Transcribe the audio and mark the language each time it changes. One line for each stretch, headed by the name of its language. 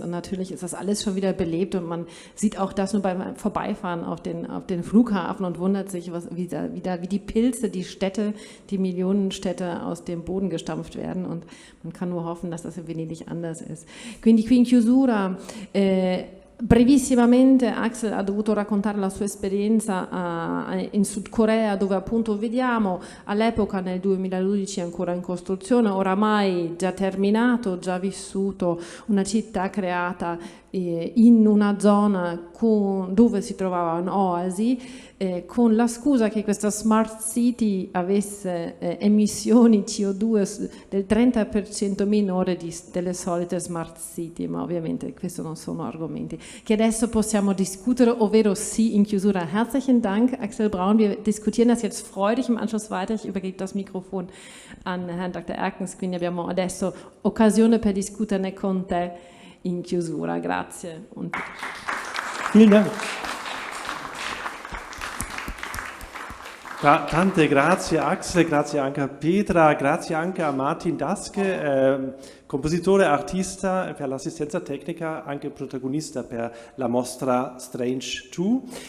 German: Und natürlich ist das alles schon wieder belebt und man sieht auch das nur beim Vorbeifahren auf den Flughafen und wundert sich, wie die Pilze, die Städte, die Millionenstädte aus dem Boden gestampft werden. Und man kann nur hoffen, dass das in Venedig anders ist.
Italian: Quindi qui in chiusura... Brevissimamente Axel ha dovuto raccontare la sua esperienza in Sud Corea, dove appunto vediamo all'epoca nel 2012 ancora in costruzione, oramai già terminato, già vissuto, una città creata in una zona dove si trovava un'oasi, con la scusa che questa smart city avesse emissioni CO2 del 30% minore delle solite smart city, ma ovviamente questi non sono argomenti che adesso possiamo discutere, ovvero sì in chiusura.
German: Herzlichen Dank, Axel Braun. Wir diskutieren das jetzt freudig im Anschluss weiter. Ich übergebe das Mikrofon an Herrn Dr.
Italian: Erkens, quindi abbiamo adesso occasione per discuterne con te in chiusura. Grazie.
German: Und Vielen Dank.
Italian: Tante grazie Axel, grazie anche a Petra, grazie anche a Martin Daske, compositore, artista per l'assistenza tecnica, anche protagonista per la mostra Strange 2.